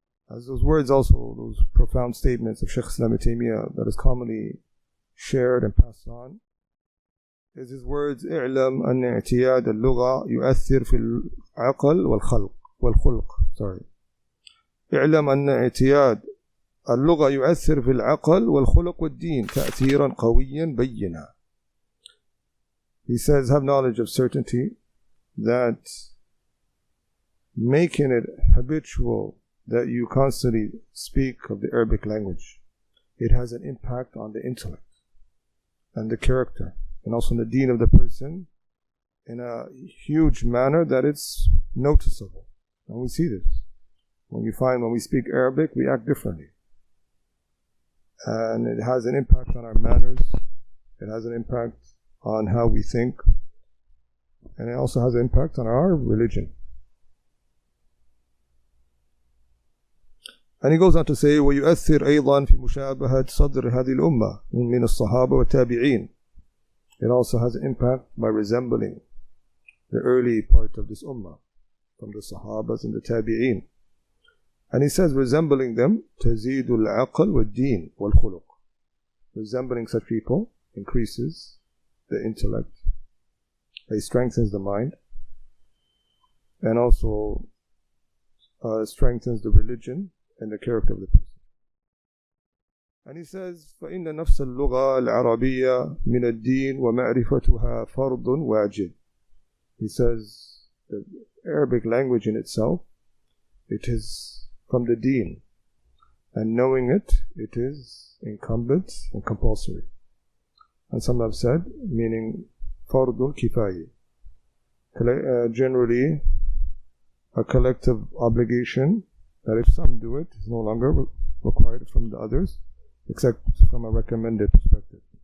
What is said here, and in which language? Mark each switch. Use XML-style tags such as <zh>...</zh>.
<en>As those words also, those profound statements of Shaykh Islam Ibn Taymiyyah that is commonly shared and passed on, is his words,</en> <ar>اعلم أن اعتياد اللغة يؤثر في العقل والخلق. اعلم أن اعتياد اللغة يؤثر في العقل والخلق والدين تأثيرا قويا بينا.</ar> <en>He says, have knowledge of certainty that making it habitual that you constantly speak of the Arabic language, it has an impact on the intellect and the character and also on the deen of the person in a huge manner that it's noticeable. And we see this. When we speak Arabic, we act differently. And it has an impact on our manners, it has an impact on how we think, and it also has an impact on our religion. And he goes on to say,</en> <ar>وَيُؤثِّرْ أَيْضًا فِي مُشَابَهَةِ صَدْرِ هَذِهِ الْأُمَّةِ مِنَ الصَّحَابَةِ وَالتَّابِعِينَ.</ar> <en>It also has an impact by resembling the early part of this ummah, from the Sahabas and the Tabi'een. And he says, resembling them,</en> <ar>تَزِيدُ الْعَقْلِ وَالدِّينِ وَالْخُلُقِ.</ar> <en>Resembling such people increases the intellect, it strengthens the mind, and also strengthens the religion and the character of the person. And he says,</en> <ar>فَإِنَّ نَفْسَ اللُّغَةِ الْعَرَبِيَّةِ مِنَ الدِّينِ وَمَعْرِفَتُهَا فَرْضٌ وَاجِبٌ.</ar> <en>He says, the Arabic language in itself, it is from the deen, and knowing it, it is incumbent and compulsory. And some have said, meaning fardul kifayi, generally a collective obligation that if some do it, is no longer required from the others, except from a recommended perspective.</en>